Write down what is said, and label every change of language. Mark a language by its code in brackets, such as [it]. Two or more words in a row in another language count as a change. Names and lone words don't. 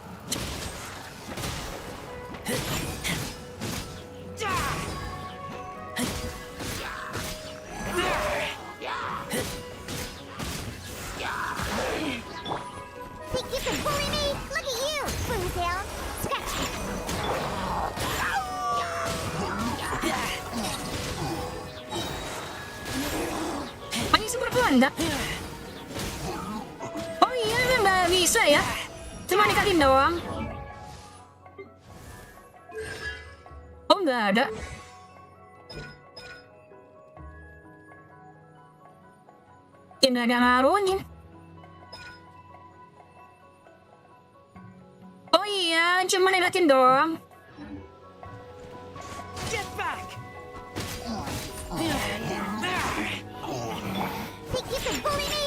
[en] Think you can bully me? Look at you, Boomtown. Scratch. [tl] Ay, super ganda. [id] Oh iya, nggak bisa ya. Cuma dikali doang. Oh, nggak ada. Tidak ada ngaruhnya. Oh iya, cuma naikin doang. [en] Get back! Think you can bully me?